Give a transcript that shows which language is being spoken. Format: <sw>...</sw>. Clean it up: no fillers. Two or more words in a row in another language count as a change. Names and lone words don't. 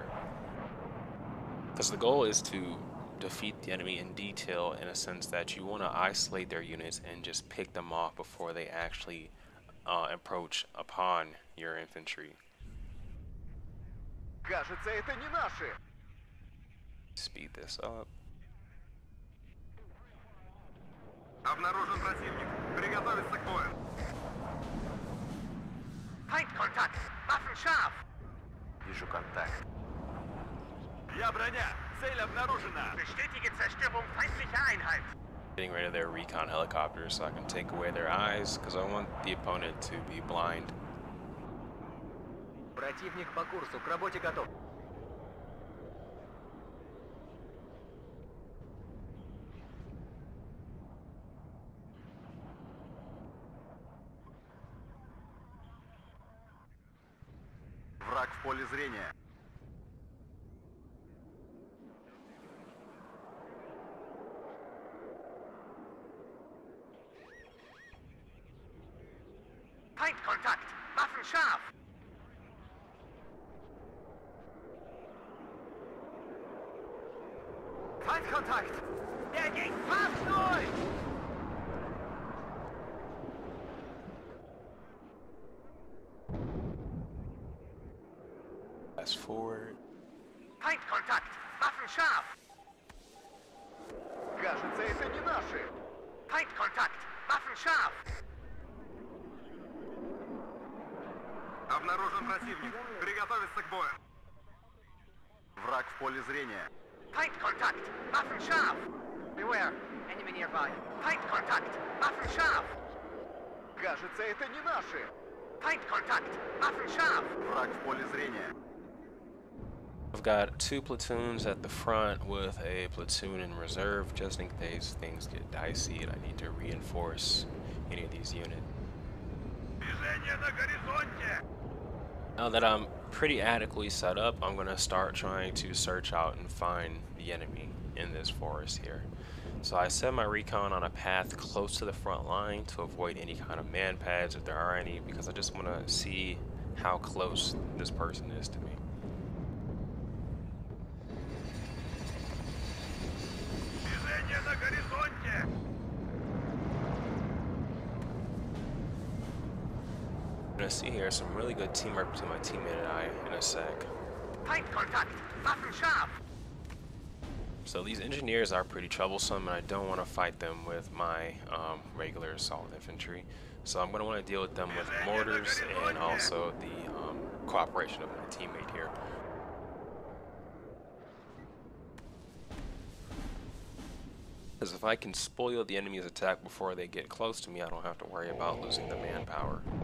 <en>Because the goal is to defeat the enemy in detail, in a sense that you want to isolate their units and just pick them off before they actually approach upon your infantry. Speed this up.</en> <ru>Обнаружен противник. Приготовиться к бою.</ru> <de>Feindkontakt. Waffen scharf.</de> <ru>Вижу контакт. Я броня. Цель обнаружена.</ru> <de>Bestätige Zerstörung feindlicher Einheit.</de> <en>Getting rid of their recon helicopters so I can take away their eyes, because I want the opponent to be blind.</en> <ru>Противник по курсу. К работе готов. Враг в поле зрения.</ru> <de>Feindkontakt! Waffen scharf! Feindkontakt! Der geht fast durch!</de> <en>Fast forward.</en> <de>Feindkontakt! Waffen scharf!</de> <ru>Кажется, это не наши!</ru> <de>Feindkontakt! Waffen scharf!</de> <ru>Обнаружен противник. Приготовиться к бою. Враг в поле зрения.</ru> <de>Feindkontakt. Waffen scharf.</de> <en>Beware. Enemy nearby.</en> <de>Feindkontakt. Waffen scharf.</de> <ru>Кажется, это не наши.</ru> <de>Feindkontakt. Waffen scharf.</de> <ru>Враг в поле зрения.</ru> <en>I've got two platoons at the front with a platoon in reserve just in case things get dicey and I need to reinforce any of these units.</en> <ru>Движение на горизонте.</ru> <en>Now that I'm pretty adequately set up, I'm going to start trying to search out and find the enemy in this forest here. So I set my recon on a path close to the front line to avoid any kind of man pads if there are any, because I just want to see how close this person is to me.</en> <ru>Движение на горизонте.</ru> <en>I'm going to see here some really good teamwork between my teammate and I in a sec.</en> <de>Feindkontakt. Waffen scharf.</de> <en>So these engineers are pretty troublesome, and I don't want to fight them with my regular assault infantry. So I'm going to want to deal with them with mortars and also the cooperation of my teammate here. Because if I can spoil the enemy's attack before they get close to me, I don't have to worry about losing the manpower.</en>